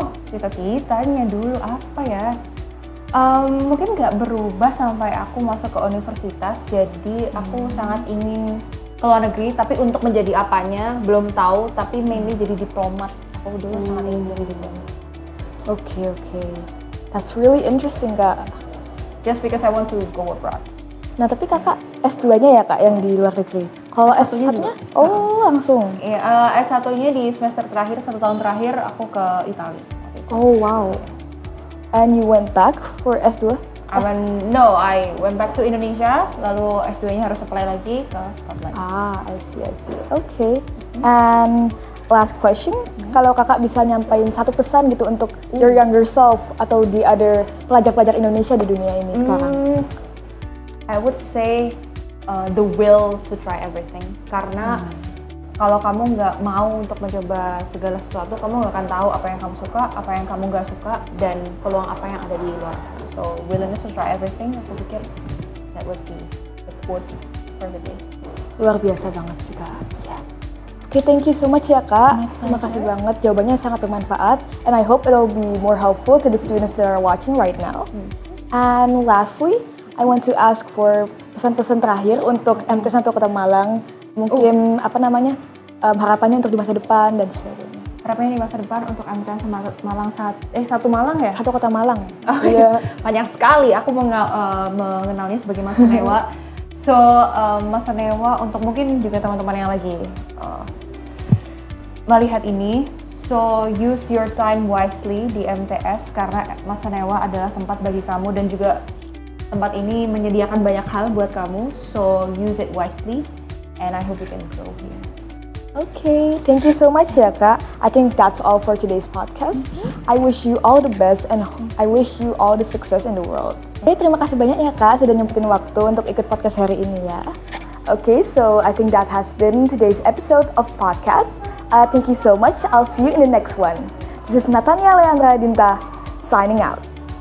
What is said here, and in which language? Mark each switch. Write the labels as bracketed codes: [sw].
[id] Cita-citanya dulu apa ya? Mungkin nggak berubah sampai aku masuk ke universitas. Jadi aku sangat ingin ke luar negeri, tapi untuk menjadi apanya belum tahu. Tapi mainly jadi diplomat. Aku dulu sangat ingin jadi diplomat. Oke. [en] That's really interesting Kak. Just because I want to go abroad. [id] Nah tapi Kakak S2-nya ya Kak yang di luar negeri. Kalau S1-nya? Langsung? Iya, S1-nya di semester terakhir, 1 tahun terakhir aku ke Italia. [en] Oh wow. And you went back for S2? I went back to Indonesia, [id] lalu S2-nya harus apply lagi ke Scotland. [en] I see. Okay. And last question, [id] kalau Kakak bisa nyampain satu pesan gitu untuk [en] your younger self [id] atau the other pelajar-pelajar Indonesia di dunia ini sekarang? [en] I would say the will to try everything. [id] Karena kalau kamu nggak mau untuk mencoba segala sesuatu, kamu nggak akan tahu apa yang kamu suka, apa yang kamu nggak suka, dan peluang apa yang ada di luar sana. [en] So willingness to try everything, [id] aku pikir [en] that would be the quote for the day. [id] Luar biasa banget sih Kak. Ya. [en] Okay, thank you so much [id] ya Kak. [en] My [id] Terima kasih [en] pleasure. [id] banget, jawabannya sangat bermanfaat. [en] And I hope it will be more helpful to the students that are watching right now. And lastly, I want to ask for [id] pesan-pesan terakhir untuk [en] MT 1 Kota Malang. [id] Mungkin harapannya untuk di masa depan dan sebagainya. Harapannya di masa depan untuk MTS Malang satu Malang ya? Satu Kota Malang. Oh, iya. Banyak sekali. Aku mengenalnya sebagai Mas Sanewa. So, Mas Sanewa untuk mungkin juga teman-teman yang lagi melihat ini. [en] So, use your time wisely [id] di MTS karena Mas Sanewa adalah tempat bagi kamu dan juga tempat ini menyediakan banyak hal buat kamu. [en] So, use it wisely and I hope you can grow here. Okay, thank you so much [id] ya Kak. [en] I think that's all for today's podcast. I wish you all the best and I wish you all the success in the world. [id] Okay, terima kasih banyak ya Kak sudah nyempetin waktu untuk ikut podcast hari ini ya. [en] Okay, so I think that has been today's episode of podcast. Thank you so much. I'll see you in the next one. This is Natania Leandra Dinta signing out.